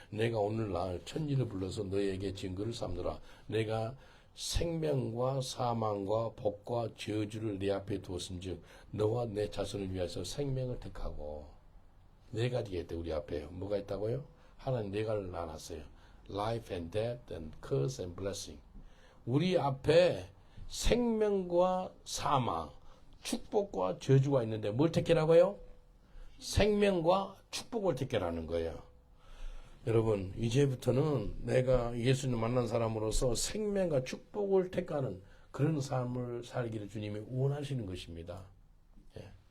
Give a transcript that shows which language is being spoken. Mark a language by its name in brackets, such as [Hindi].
[Korean] 내가 오늘날 천지를 불러서 너에게 증거를 삼느라. 내가 생명과 사망과 복과 저주를 내 앞에 두었은즉 너와 내 자손을 위해서 생명을 택하고 네 가지가 있대. 우리 앞에 뭐가 있다고요? 하나님 네 가지를 나눴어요. [English] Life and death and curse and blessing. [Korean] 우리 앞에 생명과 사망, 축복과 저주가 있는데 뭘 택하라고요? 생명과 축복을 택하라는 거예요. 여러분, 이제부터는 내가 예수님 만난 사람으로서 생명과 축복을 택하는 그런 삶을 살기를 주님이 원하시는 것입니다. 예.